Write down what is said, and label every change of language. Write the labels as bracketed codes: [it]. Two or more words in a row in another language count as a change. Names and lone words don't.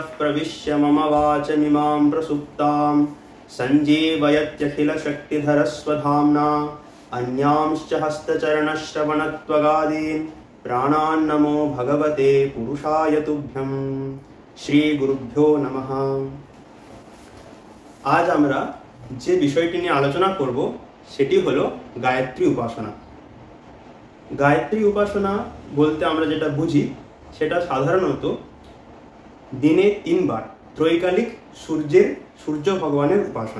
[sa] प्रविश्य मम वाचमिमां प्रसुप्तां सञ्जीवयत्यखिलशक्तिधरस्वधाम्ना अन्यांश्च हस्तचरणश्रवणत्वगादीन् प्राणान् नमो भगवते पुरुषाय तुभ्यं। श्री गुरुभ्यो नमः। [bn] आज আমরা যে বিষয়টি নিয়ে আলোচনা করব সেটি হলো গায়ত্রী উপাসনা। গায়ত্রী উপাসনা বলতে আমরা যেটা বুঝি সেটা সাধারণত দিনে 3 বার ত্রৈকালিক সূর্য ভগবানের উপাসনা।